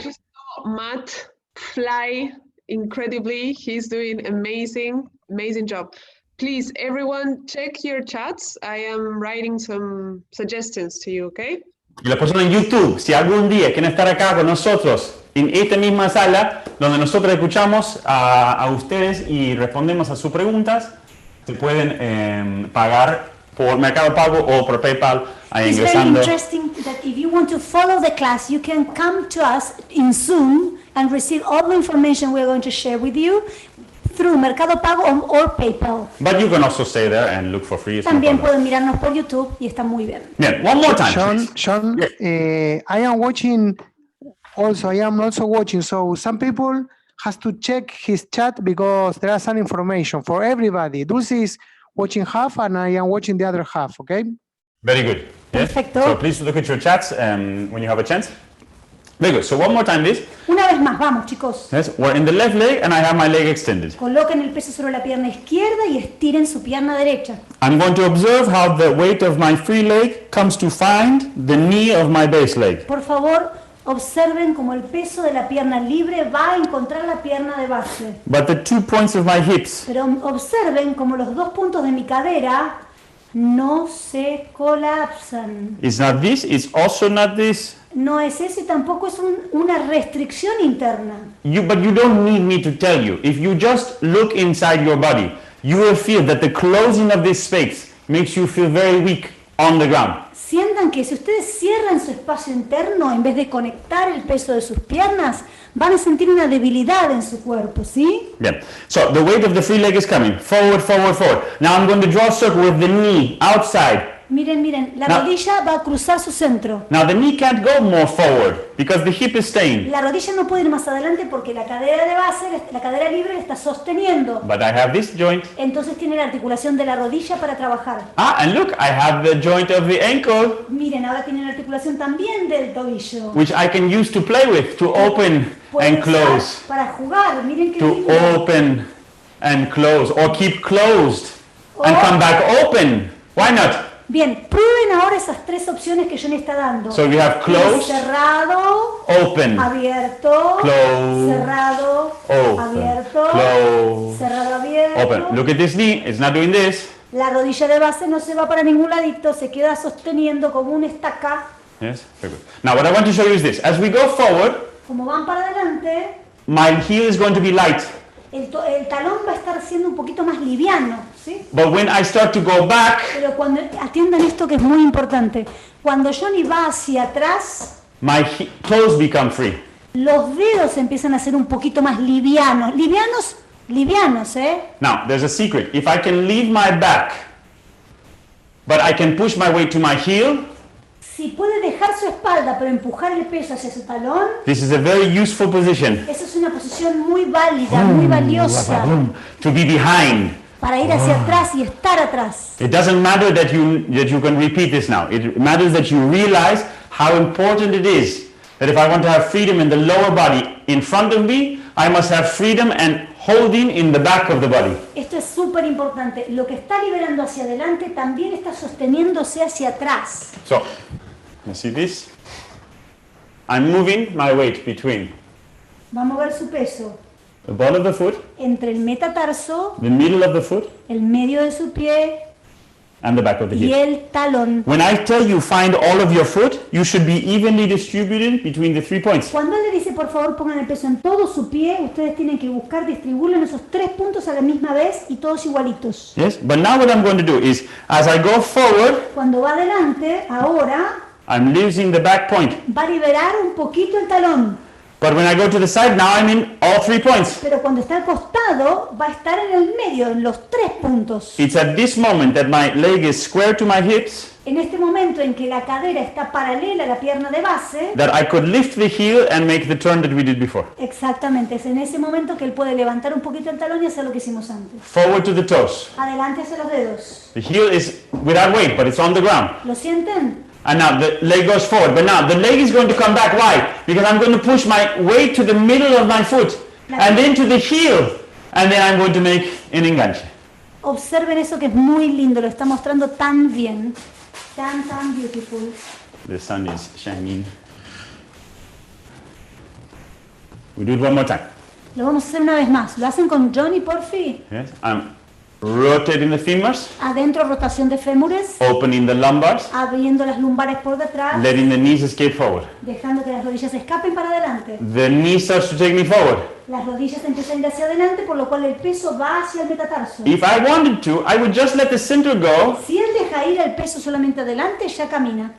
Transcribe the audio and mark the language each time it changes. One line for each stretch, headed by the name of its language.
English: just saw Matt fly incredibly. He's doing amazing job. Please, everyone, check your chats. I am writing some suggestions to you, okay?
Spanish: Y las personas en YouTube, si algún día quieren estar acá con nosotros, en esta misma sala, donde nosotros escuchamos a ustedes y respondemos a sus preguntas, se pueden pagar por Mercado Pago o por PayPal, ahí
English: It's very
Spanish: ingresando.
English: interesting that if you want to follow the class, you can come to us in Zoom and receive all the information we're going to share with you through Mercado Pago or PayPal. But you can also stay there and look for free. it's no
Spanish: También
English: problem.
Spanish: pueden mirarnos por YouTube y está muy bien. Bien,
English: one more time. Sean, please. Sean, I am watching also, I am also watching. So some people has to check his chat because there are some information for everybody. Dulce is watching half and I am watching the other half, okay? Very good. Yes?
Spanish: Perfecto.
English: So please look at your chats when you have a chance. Very good. So one more time this.
Spanish: Una vez más, vamos chicos.
English: Yes, we're in the left leg and I have my leg extended.
Spanish: Coloquen el peso sobre la pierna izquierda y estiren su pierna derecha.
English: I'm going to observe how the weight of my free leg comes to find the knee of my base leg.
Spanish: Por favor, observen cómo el peso de la pierna libre va a encontrar la pierna de base.
English: But the 2 points of my hips
Spanish: Pero observen cómo los dos puntos de mi cadera no se colapsan.
English: is not this, it's also not this.
Spanish: No es eso y tampoco es una restricción interna.
English: But you don't need me to tell you. If you just look inside your body, you will feel that the closing of this space makes you feel very weak on the ground.
Spanish: Sientan que si ustedes cierran su espacio interno en vez de conectar el peso de sus piernas, van a sentir una debilidad en su cuerpo, ¿sí?
English: Yeah. So the weight of the free leg is coming forward, forward, forward. Now I'm going to draw a circle with the knee outside,
Spanish: Miren, la No. rodilla va a cruzar su centro.
English: Now the knee can't go more forward because the hip is staying.
Spanish: La rodilla no puede ir más adelante porque la cadera de base, la cadera libre, la está sosteniendo.
English: But I have this joint.
Spanish: Entonces tiene la articulación de la rodilla para trabajar.
English: And look, I have the joint of the ankle,
Spanish: Miren, ahora tiene la articulación también del tobillo.
English: which I can use to play with, to open
Spanish: Puede
English: and
Spanish: usar
English: close,
Spanish: para jugar, miren qué
English: to
Spanish: lindo.
English: open and close, or keep closed and Or- come back open. Why not?
Spanish: Bien, prueben ahora esas tres opciones que Jonny está dando.
English: So we have close,
Spanish: Cerrado,
English: open,
Spanish: abierto,
English: Close,
Spanish: cerrado,
English: open,
Spanish: abierto,
English: close,
Spanish: cerrado, abierto.
English: open. Look at this knee, it's not doing this.
Spanish: La rodilla de base no se va para ningún ladito, se queda sosteniendo como una estaca.
English: Yes, very good. Now what I want to show you is this. As we go forward,
Spanish: Como van para adelante,
English: my heel is going to be light.
Spanish: el talón va a estar siendo un poquito más liviano, ¿sí?
English: But when I start to go back,
Spanish: Pero cuando, atiendan esto que es muy importante, cuando Jonny va hacia atrás,
English: my toes become free.
Spanish: los dedos empiezan a ser un poquito más livianos, livianos, ¿eh?
English: Now, there's a secret. If I can leave my back, but I can push my weight to my heel,
Spanish: Si puede dejar su espalda pero empujar el peso hacia su talón,
English: this is a very useful position
Spanish: esa es una posición muy válida, muy valiosa
English: to be behind.
Spanish: para ir hacia atrás y estar atrás.
English: It doesn't matter that you can repeat this now. It matters that you realize how important it is that if I want to have freedom in the lower body in front of me, I must have freedom and holding in the back of the body.
Spanish: Esto es súper importante. Lo que está liberando hacia adelante también está sosteniéndose hacia atrás.
English: So, you see this? I'm moving my weight between
Spanish: Va a mover su peso
English: the ball of the foot,
Spanish: entre el metatarso,
English: the middle of the foot,
Spanish: el medio de su pie
English: and the back of the
Spanish: y
English: heel.
Spanish: el talón.
English: When I tell you find all of your foot, you should be evenly distributed between the 3 points.
Spanish: Cuando él le dice por favor pongan el peso en todo su pie, ustedes tienen que buscar distribuirlo en esos 3 puntos a la misma vez y todos igualitos.
English: Yes? But now what I'm going to do is, as I go forward,
Spanish: Cuando va adelante, ahora
English: I'm losing the back point.
Spanish: va a liberar un poquito el talón,
English: But when I go to the side, now I'm in all 3 points.
Spanish: pero cuando está al costado va a estar en el medio, en los 3 puntos.
English: It's at this moment that my leg is square to my hips
Spanish: En este momento en que la cadera está paralela a la pierna de base,
English: that I could lift the heel and make the turn that we did before.
Spanish: exactamente, es en ese momento que él puede levantar un poquito el talón y hacer lo que hicimos antes.
English: Forward to the toes.
Spanish: Adelante hacia los dedos.
English: The heel is without weight, but it's on the ground.
Spanish: ¿Lo sienten?
English: And now the leg goes forward. But now the leg is going to come back. Why? Because I'm going to push my weight to the middle of my foot and then to the heel. And then I'm going to make an enganche.
Spanish: Observen eso que es muy lindo, lo está mostrando tan bien, tan
English: beautiful. The sun is shining. We do it one more time.
Spanish: Lo vamos a hacer una vez más. ¿Lo hacen con Jonny, porfi?
English: Yes. I'm rotating the femurs,
Spanish: Adentro, rotación de fémures,
English: opening the lumbars,
Spanish: abriendo las lumbares por detrás,
English: letting the knees escape forward.
Spanish: dejando que las rodillas escapen para adelante.
English: The knee starts to take me forward.
Spanish: Las rodillas empiezan a ir hacia adelante, por lo cual el peso va hacia el metatarso.
English: If I wanted to, I would just let the center go,
Spanish: Si él deja ir el peso solamente adelante, ya camina.